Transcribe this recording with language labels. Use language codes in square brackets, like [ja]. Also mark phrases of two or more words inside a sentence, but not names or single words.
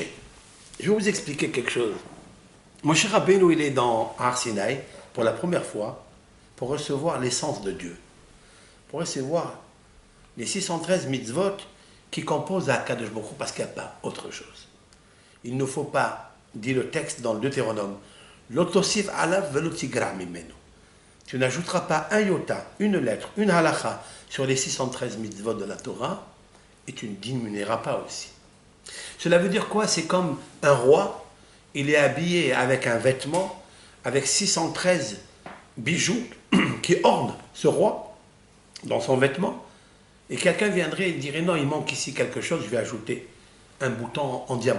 [fr] Je vais vous expliquer quelque chose. Moshe Rabbeinu, il est dans Har Sinaï pour la première fois pour recevoir l'essence de Dieu, pour recevoir les 613 mitzvot qui composent à [he] קדוש ברוך הוא, [fr] parce qu'il n'y a pas autre chose. Il ne faut pas, dit le texte dans le Deutéronome, [he] לא תוסף עליו ולא תגרע ממנו. [fr] Tu n'ajouteras pas un iota, une lettre, une halakha sur les 613 mitzvot de la Torah, et tu ne diminueras pas aussi. Cela veut dire quoi? C'est comme un roi, il est habillé avec un vêtement, avec 613 bijoux qui ornent ce roi dans son vêtement, et quelqu'un viendrait et dirait non, il manque ici quelque chose, je vais ajouter un bouton en diamant.